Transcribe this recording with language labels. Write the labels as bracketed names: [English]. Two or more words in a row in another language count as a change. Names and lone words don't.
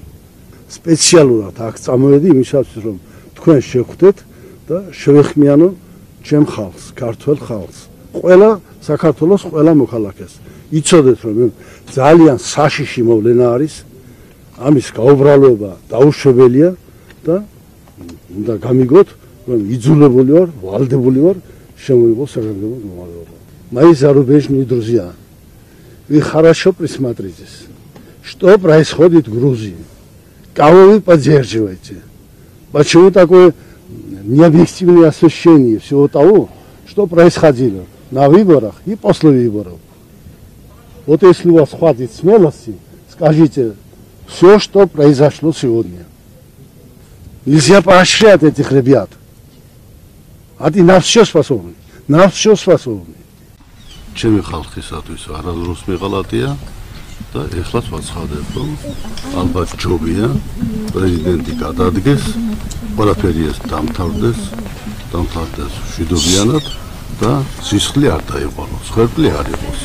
[Georgian] სპეციალურად აქ წამოვედი იმისათვის რომ თქვენ შეხვდეთ და შევეხმიანო ჩემ ხალხს, ქართველ ხალხს, ყველა საქართველოს ყველა მოქალაქეს. იცოდეთ რომ ძალიან საშიში მოვლენა არის. ამის გაუბრალობა დაუშვებელია და უნდა გამიგოთ რომ იძულებული вар, ვალდებული вар შემოიღოს საგანგებო მდგომარეობა. [Russian] Мои зарубежные друзья, вы хорошо присмотритесь, что происходит в Грузии, кого вы поддерживаете, почему такое необъективное освещение всего того, что происходило на выборах и после выборов. Вот если у вас хватит смелости, скажите все, что произошло сегодня. Нельзя поощрять этих ребят. Они на все способны. На все способны. [Georgian] Ჩემი ხალხისათვის არადროს მიღალატია და ეხლაც ვაცხადებ, რომ ალბათ ჯობია პრეზიდენტი გადადგეს, ყველაფერი ეს დამთავრდეს მშვიდობიანად და სისხლი არ დაიყოლოს, ხერხი არ იყოს.